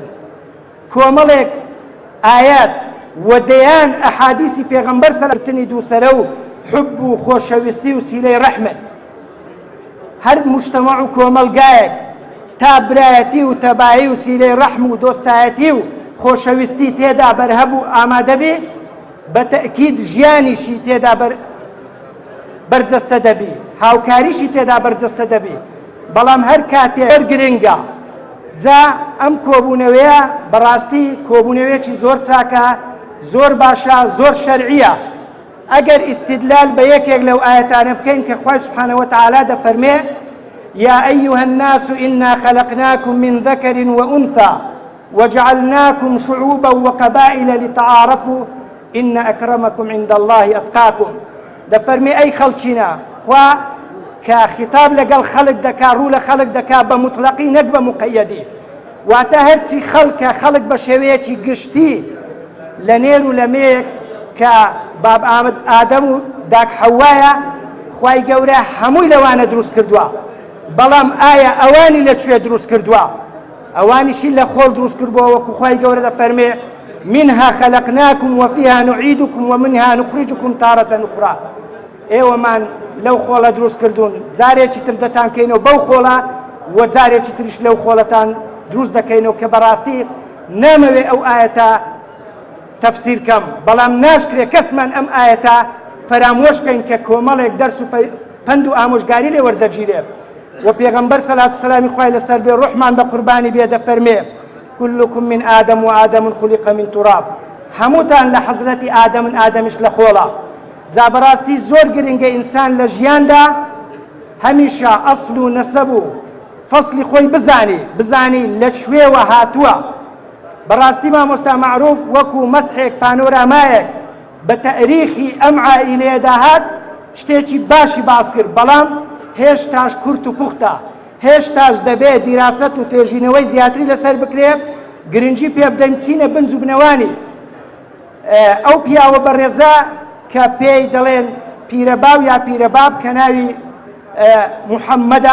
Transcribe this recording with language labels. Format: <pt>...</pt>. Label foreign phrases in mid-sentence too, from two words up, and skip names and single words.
<ckb>کۆمەڵێک ئايات و دەیان ئەحادیسی پێغەمبەر سەلەتنی دووسەرە و حب و خۆشەویستی و سیلەی ڕەحمت هەر مجتەمەع و کۆمەلگایەک تا برایەتی و تەبایی و سیلەی ڕەحم و دۆستایەتی و خۆشەویستی تێدا بەرهەب و ئامادە بێ بە تەئکید ژیانیشی تێدا بەرجەستە دەبی هاوکاریشی تێدا بەرجەستە دەبی بەڵام هەر کاتێک گرنگە. جا ئەم کۆبوونەوەیە بەڕاستی کۆبوونەوەیەکی زۆر چاکە زۆر باشە زۆر شەرعیە. ئەگەر ئیستیدلال بە یەکێک لەو ئاەتانە بکەین کە خوای</ckb> <ar>سبحانه وتعالى دەفەرمێ یا ئەیها الناس إنا خلقناكم من ذكر وأنثى وجعلناكم شعوبا وقبائل لتعارفوا إن أكرمكم عند الله أتقاكم.</ar> <ckb>دەفەرمێ ئەی خەڵکینە خوا کە خیتاب لەگەڵ خەڵک دەکا ڕوو لە خەڵک دەکا بە مطلقی نەک بە مقەیەدی واتە هەرچی خەڵکە خەڵک بە شێوەیەکی گشتی لە نێر و لە مێک کە باب ئادەم و داک حەوایە خوای گەورە هەمووی لەوانە دروست کردووە بەڵام ئایا ئەوانی لەکوێ دروست کردووە؟ ئەوانیشی لە خۆڵ دروست کردبووە وەکو خوای گەورە دەفەرمێ</ckb> <ar>منها خلقناكم وفيها نعيدكم ومنها نخرجكم تارة أخرى.</ar> <ckb>ئێوەمان لەو خۆڵە دروست کردوون، جارێکی تر دەتانکەینەوە بەو خۆڵە و جارێکی تریش لەو خۆڵەتان دروست دەکەینەوە کە بەڕاستی نامەوێ ئەو ئاەتە تەفسیر کەم، بەڵام ناشکرێ کەسمان ئەم ئاەتە فەرامۆشکەین کە کۆمەڵێک دەرس و پند و ئامۆژگاری لێ وەردەگیرێ. و پێغەمبەر سەلات و سەلامی خوای لەسەر بێ ڕوحمان بە قوربانی بێ دەفەرمێ</ckb> <ar>كلكم من آدم وآدم خلق من تراب.</ar> <ckb>هەمووتان لە حەزرەتی ئادەمن، ئادەمیش لە خۆڵە. جا بەڕاستی زۆر گرنگە ئینسان لە ژیاندا هەمیشە ئەسڵ و نەسەب و فەسلی خۆی بزانی لەکوێوە هاتووە. بەڕاستی مامۆستا معروف وەکو مەسحێک پانۆرامایەک بە تەریخی ئەم عائیلەیەدا هات شتێکی باشی باس کرد، بەڵام هێشتاش کورت و پوختە، هێشتاش دەبێت دیراست و تێژینەوەی زیاتری لەسەر بکرێ، گرنگی پێ بدەین چینە بنج و بنەوانی ئەو پیاوە بەڕێزە کە پێی دەڵێن پیرەباو یا پیرەباب کە ناوی محەممەدە.</ckb>